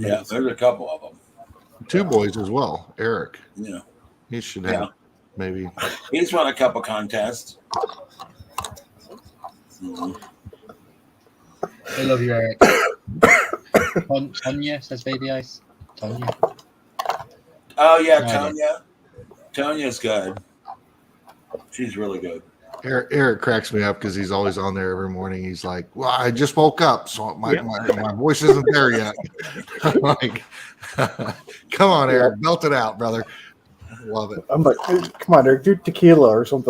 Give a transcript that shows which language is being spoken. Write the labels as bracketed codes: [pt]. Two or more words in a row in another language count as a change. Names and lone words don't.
[en] Yeah, there's a couple of them. 2 boys as well. Eric. Yeah. He should have maybe. He's won a couple contests. I love you, Eric. Tonya says Baby Ice. Tonya. Oh yeah, Tonya. Tonya's good. She's really good. Eric cracks me up because he's always on there every morning. He's like, "Well, I just woke up, so my voice isn't there yet." I'm like, "Come on, Eric, belt it out, brother." Love it. I'm like, "Come on, Eric, do tequila or something.